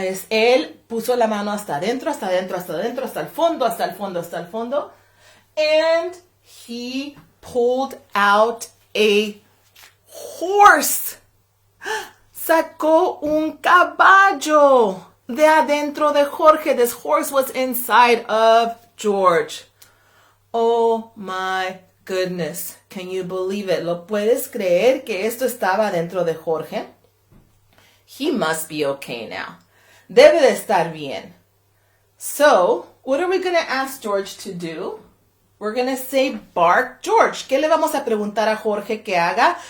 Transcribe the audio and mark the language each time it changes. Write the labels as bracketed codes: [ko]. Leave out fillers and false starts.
[es] Él puso la mano hasta adentro, hasta adentro, hasta adentro, hasta el fondo, hasta el fondo, hasta el fondo. [en] And he pulled out a horse. [es] Sacó un caballo de adentro de Jorge. [en] This horse was inside of George. Oh my goodness. Can you believe it? [es] ¿Lo puedes creer que esto estaba dentro de Jorge? [en] He must be okay now. [es] Debe de estar bien. [en] So, what are we going to ask George to do? We're going to say, "Bark, George." [es] ¿Qué le vamos a preguntar a Jorge que haga?